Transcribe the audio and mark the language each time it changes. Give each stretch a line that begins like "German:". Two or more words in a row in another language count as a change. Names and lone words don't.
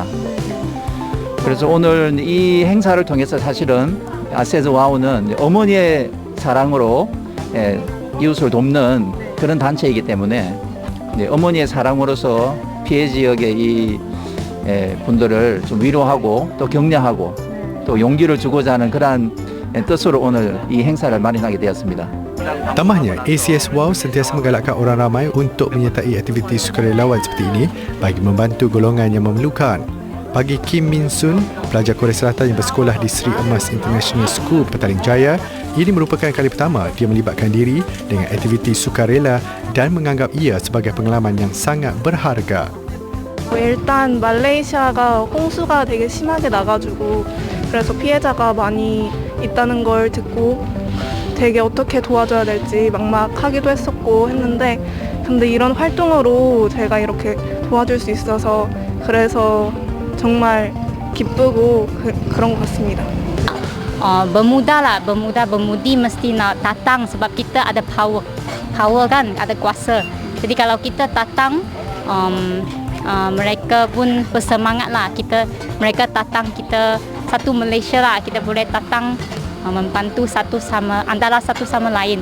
Korean: 그래서 오늘 이 행사를 통해서 사실은 아세즈와우는 어머니의 사랑으로 이웃을 돕는 그런 단체이기 때문에 어머니의 사랑으로서 피해 지역의 이 분들을 좀 위로하고 또 격려하고 또 용기를 주고자 하는 그러한 뜻으로 오늘 이 행사를 마련하게 되었습니다.
Malay: Tambahnya, ACSWAO sentiasa menggalakkan orang ramai untuk menyertai aktiviti sukarelawan seperti ini bagi membantu golongan yang memerlukan. Bagi Kim Min Sun, pelajar Korea Selatan yang bersekolah di Sri Emas International School, Petaling Jaya, ini merupakan kali pertama dia melibatkan diri dengan aktiviti sukarela dan menganggap ia sebagai pengalaman yang sangat berharga.
Korean: 일단 말레이시아가 홍수가 되게 심하게 나가지고 그래서 피해자가 많이 있다는 걸 듣고 되게 어떻게 도와줘야 될지 막막하기도 했었고 했는데 근데 이런 활동으로 제가 이렇게 도와줄 수 있어서 그래서 정말 기쁘고 그런 것 같습니다.
Malay: Bermudi mesti nak datang sebab kita ada power kan, ada kuasa. Jadi kalau kita datang, mereka pun bersemangat lah. Mereka datang kita satu Malaysia lah, kita boleh datang membantu antara satu sama lain.